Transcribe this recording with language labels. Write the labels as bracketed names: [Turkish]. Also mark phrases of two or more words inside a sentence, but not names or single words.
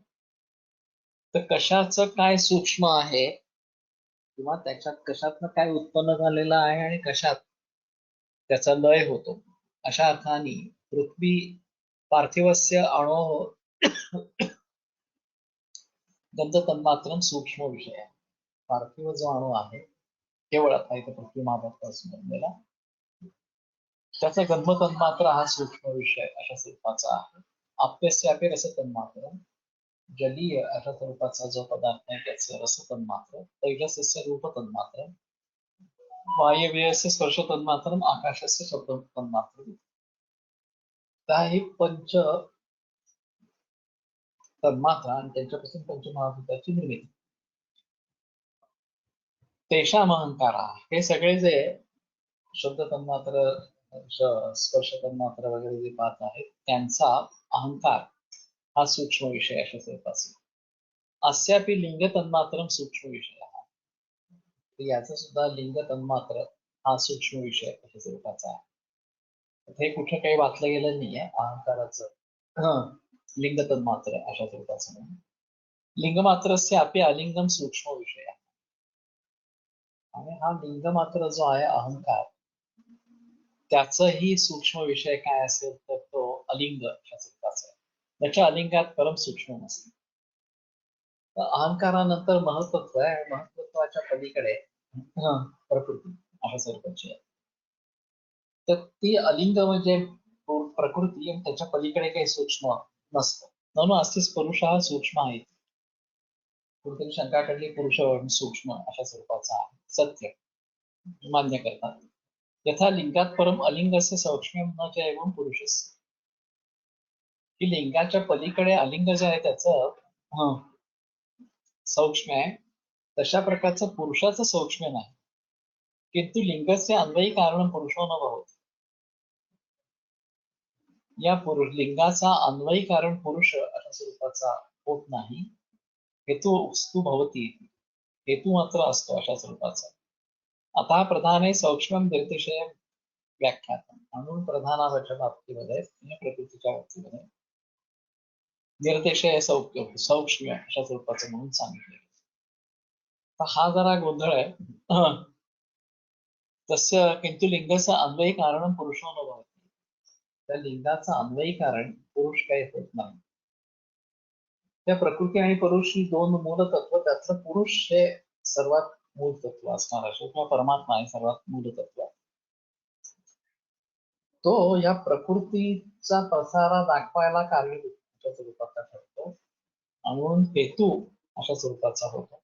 [Marathi] तर कशाचं काय सूक्ष्म आहे किंवा त्याच्यात कशातनं काय उत्पन्न झालेलं आहे आणि कशात त्याचा लय होतो अशा अर्थाने [Sanskrit] पृथ्वी पार्थिवस्य अणो गंधतन्मात्रं [Marathi] सूक्ष्म विषय आहे. पार्थिव जो अणू आहे केवळ आता इथे पृथ्वी मापासून बनलेला त्याचा गंधतन्मात्र हा सूक्ष्म विषय अशा स्वरूपाचा आहे. [Sanskrit] आप्यस्यापि रसतन्मात्र [Marathi] जलीय अशा स्वरूपाचा जो पदार्थ आहे त्याचं रसतन्मात्र [Sanskrit] तैजसस्य रूपतन्मात्र वायव्यस्य स्पर्शतन्मात्र आकाशस्य शब्दतन्मात्र. [Marathi] ही पंच तन्मात्रा आणि त्यांच्यापासून पंचमहाभूताची निर्मिती. तेषाम अहंकार हे सगळे जे शब्द तन्मात्र स्पर्श तन्मात्र वगैरे जे पाहत आहेत त्यांचा अहंकार हा सूक्ष्म विषय अशा स्वरूपाचा. [Sanskrit] अस्यापि लिंग तन्मात्रम सूक्ष्म विषय हा. [Marathi] याचा सुद्धा लिंग तन्मात्र हा सूक्ष्म विषय अशा स्वरूपाचा आहे. हे कुठे काही वाचलं गेलं नाहीये अहंकाराचं लिंग तन्मात्र अशा स्वरूपाचं म्हणून. [Sanskrit] लिंगमात्रस्य अपि अलिंगम सूक्ष्म विषय आहे. [Marathi] आणि हा लिंगमात्र जो आहे अहंकार त्याचाही सूक्ष्म विषय काय असेल तर तो अलिंग अशा स्वरूपाचा आहे. त्याच्या अलिंगात परम सूक्ष्म नसते. अहंकारानंतर महत्त्व आहे. महत्त्वाच्या पलीकडे प्रकृती अशा स्वरूपाची आहे. तर ती अलिंग म्हणजे प्रकृती आणि त्याच्या पलीकडे काही सूक्ष्म नसतं. म्हणून अस्तिच पुरुष हा सूक्ष्म आहे. कुठेतरी शंका काढली पुरुष सूक्ष्म अशा स्वरूपाचा आहे. सत्य मान्य करतात. [Sanskrit] यथा लिंगात परम अलिंगस्य सूक्ष्म न च एवं पुरुषस्य. [Marathi] की लिंगाच्या पलीकडे अलिंग जे आहे त्याचं सूक्ष्म आहे तशा प्रकारचं पुरुषाचं सूक्ष्म नाही. [Sanskrit] किंतु लिंगस्य अन्वयी कारण पुरुषो न भवति. [Marathi] या पुरुष लिंगाचा अन्वयी कारण पुरुष अशा स्वरूपाचा होत नाही. [Sanskrit] हेतू भवती [Marathi] हेतू मात्र असतो अशा स्वरूपाचा. आता [Sanskrit] प्रधाने सूक्ष्म निर्तिशय व्याख्यात [Marathi] म्हणून प्रधानाच्या बाबतीमध्ये प्रकृतीच्या बाबतीमध्ये निर्देशय सूक्ष्म अशा स्वरूपाचं म्हणून सांगितले. हा जरा गोंधळ आहे. [Sanskrit] तस्य किंतु लिंगचं अन्वयी कारण पुरुषो न भवति. [Marathi] त्या लिंगाचं अन्वयी कारण पुरुष काही होत नाही. त्या प्रकृती आणि पुरुष ही दोन मूल तत्व त्यातलं पुरुष हे सर्वात मूल तत्व असणार असे किंवा परमात्मा हे सर्वात मूल तत्व. तो या प्रकृतीचा पसारा दाखवायला कारणीभूत स्वरूपाचा ठरतो म्हणून हेतू अशा स्वरूपाचा होतो.